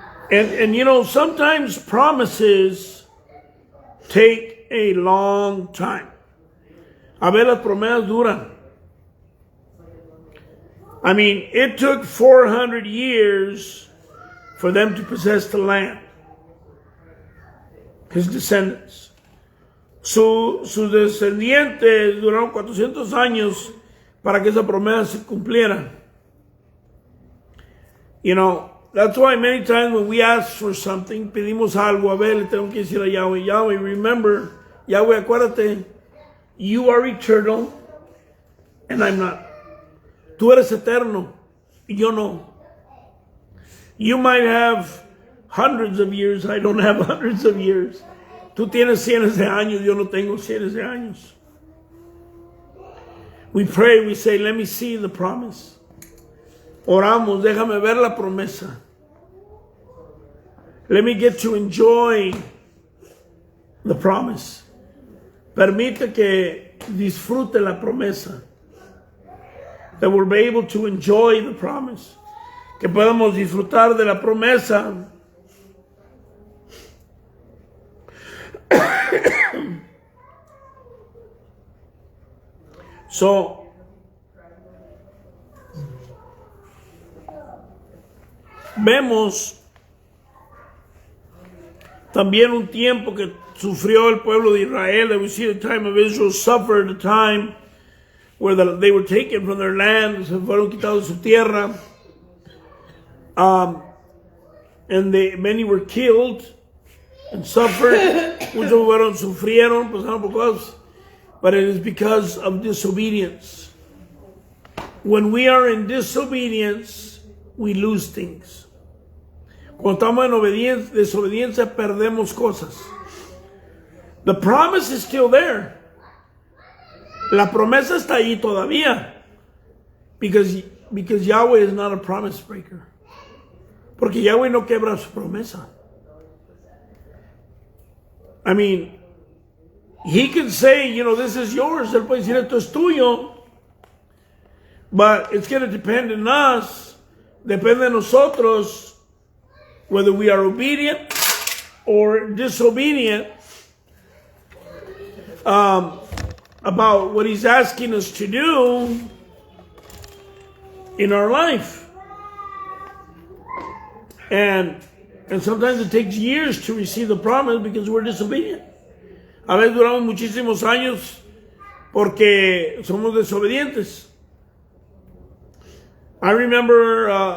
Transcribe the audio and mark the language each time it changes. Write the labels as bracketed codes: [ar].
[en] And you know, sometimes promises take a long time. [es] A ver, las promesas duran. [en] I mean, it took 400 years for them to possess the land. His descendants. [es] Sus descendientes duraron 400 años para que esa promesa se cumpliera. [en] You know, that's why many times when we ask for something, [es] pedimos algo, a ver, le tengo que decir a Yahweh, Yahweh, [en] remember, Yahweh, [es] acuérdate, [en] you are eternal, and I'm not. [es] Tú eres eterno, y yo no. [en] You might have hundreds of years, I don't have hundreds of years. [es] Tú tienes cientos de años, yo no tengo cientos de años. [en] We pray, we say, let me see the promise. [es] Oramos, déjame ver la promesa. [en] Let me get to enjoy the promise. [es] Permite que disfrute la promesa. [en] That we'll be able to enjoy the promise. [es] Que podamos disfrutar de la promesa. So, vemos también un tiempo que sufrió el pueblo de Israel. [en] That we see the time of Israel suffered, the time where they were taken from their land, [es] se fueron quitados de su tierra, [en] and many were killed and suffered. [es] Muchos sufrieron, pasaron por cosas, [en] but it is because of disobedience. When we are in disobedience, we lose things. [es] Cuando estamos en desobediencia, perdemos cosas. [en] The promise is still there. [es] La promesa está ahí todavía. [en] Because Yahweh is not a promise breaker. [es] Porque Yahweh no quebra su promesa. [en] I mean, He can say, you know, this is yours. [es] Él puede decir, esto es tuyo. [en] But it's going to depend on us. [es] Depende de nosotros [en] whether we are obedient or disobedient about what He's asking us to do in our life. And sometimes it takes years to receive the promise because we're disobedient. [es] A veces duramos muchísimos años porque somos desobedientes. [en] I remember